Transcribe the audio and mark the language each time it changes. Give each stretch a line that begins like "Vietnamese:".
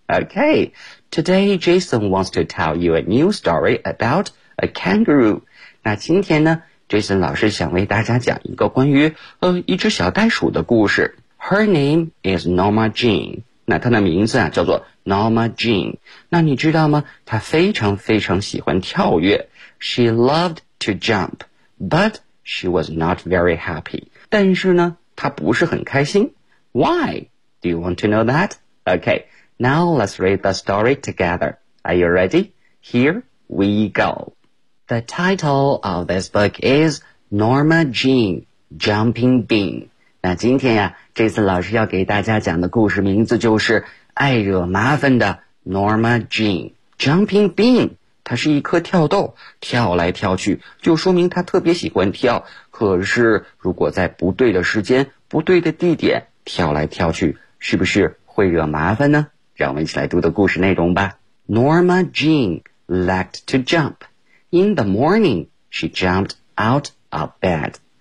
English: Okay, today Jason wants to tell you a new story about a kangaroo.
Chinese: 那今天呢 ,Jason 老师想为大家讲一个关于一只小袋鼠的故事。
English: Her name is Norma Jean.
Chinese: 那她的名字啊叫做
English: Norma Jean.
Chinese: 那你知道吗，她非常非常喜欢跳跃。
English: She loved to jump, but she was not very happy.
Chinese: 但是呢她不是很开心。
English: Why? Do you want to know that? Okay. Now let's read the story together. Are you ready? Here we go. The title of this book is Norma Jean, Jumping Bean.
Chinese: 那今天呀，这次老师要给大家讲的故事名字就是爱惹麻烦的 Norma Jean, Jumping Bean. 它是一颗跳豆，跳来跳去，就说明它特别喜欢跳。可是如果在不对的时间，不对的地点，跳来跳去，是不是会惹麻烦呢？让我们一起来读的故事内容吧。
English: Norma Jean liked to jump. In the morning, she jumped out of bed.